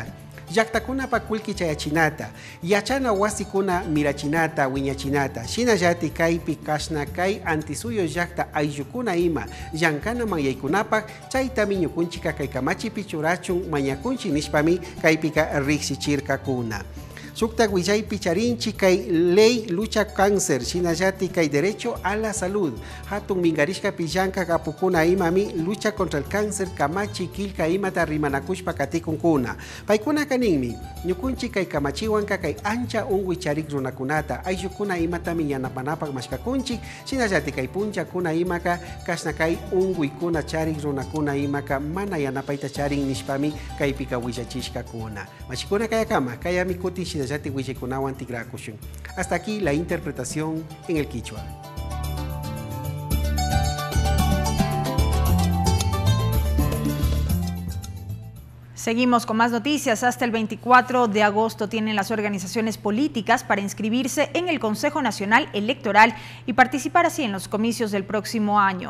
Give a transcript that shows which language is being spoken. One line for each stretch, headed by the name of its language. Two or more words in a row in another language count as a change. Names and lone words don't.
Quechua: Llaqtakunapa kullki chayachinata, yachana wasikuna mirachinata, wiñachinata, shinallati kaypi kashna kay antisuyo llaqta ayllukuna ima, llankanaman yaykunapak, chaytami ñukunchika kay kamachipi churachun mañakunchik nishpami kaypika riqsichirkakuna. Sukta willaypi charinchi kay
Spanish: Ley Lucha Cáncer,
Quechua: shinallati kay
Spanish: Derecho a la Salud.
Quechua: Hatun mingarishka pillanka apukuna imami
Spanish: lucha contra el cáncer
Quechua: kamachi kilka imata rimanakushpa katikunkuna. Paykuna kaninmi, ñukunchi kay kamachiwanka kay ancha unwi charik runakunata, ayllukuna imatami yanapanapak mashkakunchik, shinallati kay punchakuna imaka kasna kay unwikuna charik runakuna imaka mana yanapayta charin nishpami kaypika willachishkakuna. Mashikuna kayakama, kayami kuti
Spanish: hasta aquí la interpretación en el quichua. Seguimos con más noticias. Hasta el 24 de agosto tienen las organizaciones políticas para inscribirse en el Consejo Nacional Electoral y participar así en los comicios del próximo año.